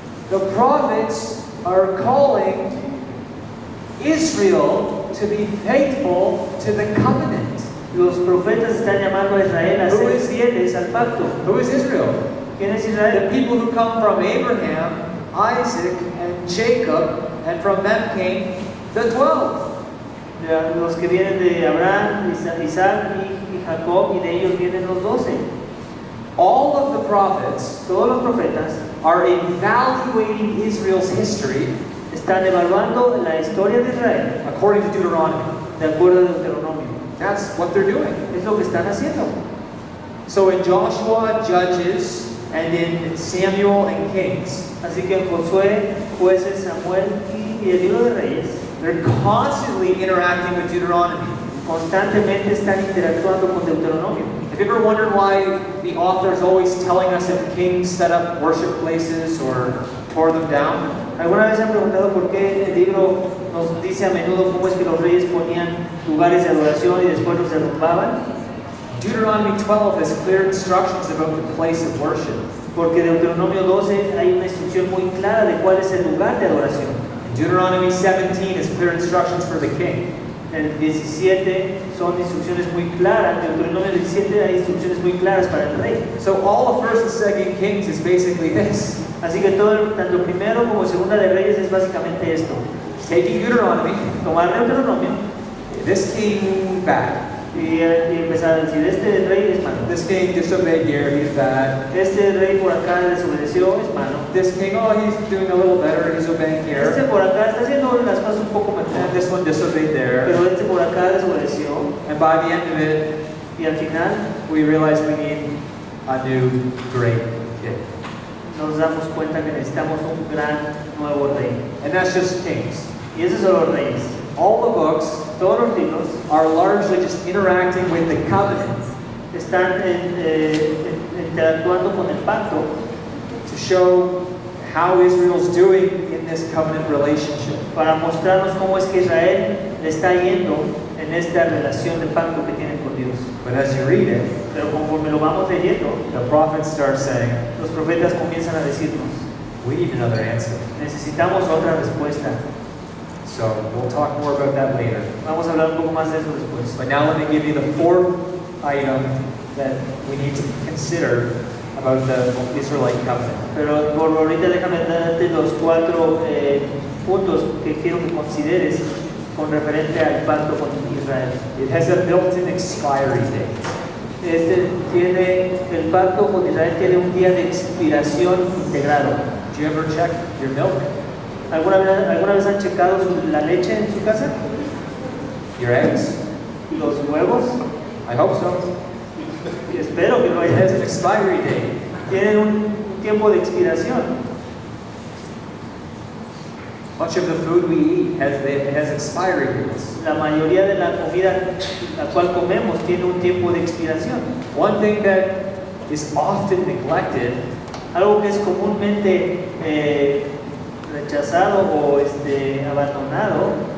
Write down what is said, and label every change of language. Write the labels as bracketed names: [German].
[English] The prophets are calling Israel to be faithful to the covenant. [Spanish] Los profetas están llamando a Israel a ser fieles al pacto. [English] Who is Israel? [Spanish] ¿Quién es [English] The [Spanish] Israel? [English] people who come from Abraham, Isaac, and Jacob, and from them came the 12. [Spanish] Los que vienen de Abraham, Isaac y Jacob, y de ellos vienen los 12. [English] All of the prophets [Spanish] Todos los profetas [English] are evaluating Israel's history [Spanish] están evaluando la historia de Israel [English] according to Deuteronomy. [Spanish] de acuerdo a Deuteronomio. [English] That's what they're doing. [Spanish] Es lo que están haciendo. [English] So in Joshua, Judges, and in Samuel and Kings, [Spanish] Así que en Josué, Jueces, Samuel y el libro de Reyes [English] they're constantly interacting with Deuteronomy. [Spanish] constantemente están interactuando con Deuteronomio. [English] Have you ever wondered why the author is always telling us if kings set up worship places or tore them down? [Spanish] ¿Alguna vez se han preguntado por qué el libro nos dice a menudo cómo es que los reyes ponían lugares de adoración y después los derrumbaban? [English] Deuteronomy 12 has clear instructions about the place of worship. [Spanish] Porque Deuteronomio 12 hay una instrucción muy clara de cuál es el lugar de adoración. [English] Deuteronomy 17 has clear instructions for the king. [Spanish] El 17 son instrucciones muy claras. En Deuteronomio 17 hay instrucciones muy claras para el rey. [English] So all of 1st and 2nd Kings is basically this. [Spanish] Así que todo, tanto primero como segunda de Reyes es básicamente esto. [English] Taking Deuteronomy, [Spanish] Tomar Deuteronomio, [English] this king bad. [Spanish] Y empezar a decir, este rey es malo. [English] This king disobeyed here, he's bad. [Spanish] Este rey por acá desobedeció, es malo. [English] This king, oh, he's doing a little better, he's obeying [Spanish] Este [English] here. [Spanish] por acá está haciendo las cosas un poco [English] And [Spanish] mejor. [English] this one disobeyed there. [Spanish] Pero este por acá desobedeció. [English] And by the end of it, [Spanish] Y al final [English] we realize we need a new great king. [Spanish] nos damos cuenta que necesitamos un gran nuevo rey. [English] And that's just kings. [Spanish] Y esos son los reyes. [English] All the books [Spanish] Todos los libros [English] are largely just interacting with the covenant [Spanish] están interactuando con el pacto [English] to show how Israel's doing in this covenant relationship. [Spanish] para mostrarnos cómo es que Israel le está yendo en esta relación de pacto que tiene con Dios. [English] But as you read it, [Spanish] Pero conforme lo vamos leyendo, [English] the prophets start saying, [Spanish] los profetas comienzan a decirnos, [English] we need another answer. [Spanish] necesitamos otra respuesta. [English] So we'll talk more about that later. [Spanish] Vamos a hablar un poco más de eso después. [English] But now let me give you the fourth item that we need to consider about the Israelite covenant. [Spanish] Pero por ahorita déjame darte los 4 puntos que quiero que consideres con referente al pacto con Israel. [English] It has a built-in expiry date. [Spanish] El pacto con Israel tiene un día de expiración integrado. [English] Do you ever check your milk, [Spanish] ¿Alguna vez han checado la leche en su casa? [English] your eggs? [Spanish] ¿Los huevos? [English] I hope so. [Spanish] Y espero que lo [English] It has [Spanish] hayan. [English] an expiry date. [Spanish] Tienen un tiempo de expiración. [English] Much of the food we eat has expiry dates. [Spanish] La mayoría de la comida la cual comemos tiene un tiempo de expiración. [English] One thing that is often neglected [Spanish] Algo que es comúnmente rechazado o abandonado